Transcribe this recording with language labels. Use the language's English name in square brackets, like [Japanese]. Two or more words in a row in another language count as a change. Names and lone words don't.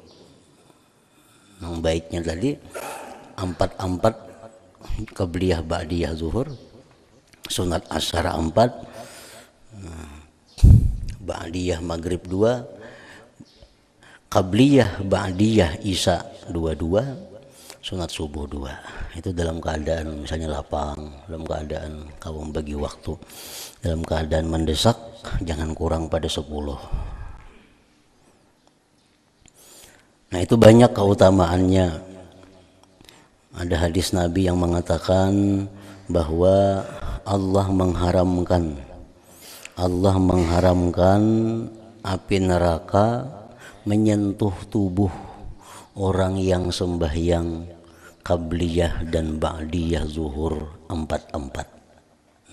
[Indonesian] Yang baiknya tadi 4 qabliyah ba'diyah zuhur, sunat asar 4, ba'diyah maghrib 2, qabliyah ba'diyah isya 2, sunat subuh 2. Itu dalam keadaan misalnya lapang, dalam keadaan kau membagi waktu, dalam keadaan mendesak jangan kurang pada 10. Nah, itu banyak keutamaannya. Ada hadis Nabi yang mengatakan bahwa Allah mengharamkan api neraka menyentuh tubuh orang yang sembahyang qabliyah dan ba'diyah zuhur 4.